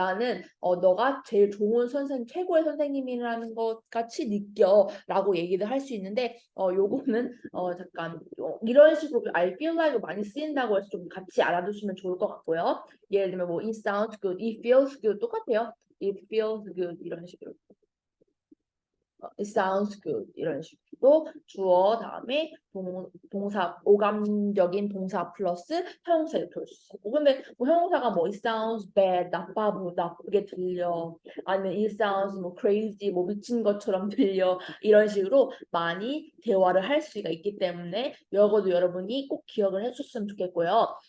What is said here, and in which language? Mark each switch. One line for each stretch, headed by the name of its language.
Korean: 나는 너가 제일 좋은 선생님, 최고의 선생님이라는 것 같이 느껴라고 얘기를 할 수 있는데 요거는 잠깐 이런 식으로
English: I feel like
Korean: 많이 쓰인다고 해서 좀 같이 알아두시면 좋을 것 같고요. 예를 들면 뭐
English: it sounds good, it feels good
Korean: 똑같아요.
English: It feels good
Korean: 이런 식으로.
English: It sounds good
Korean: 이런 식으로 주어 다음에 동사 오감적인 동사 플러스 형용사 이렇게 올 수 있고, 근데 뭐 형용사가 뭐
English: it sounds bad
Korean: 나쁘게 들려, 아니면 it sounds 뭐 crazy 뭐 미친 것처럼 들려, 이런 식으로 많이 대화를 할 수가 있기 때문에 이거도 여러분이 꼭 기억을 해주셨으면 좋겠고요.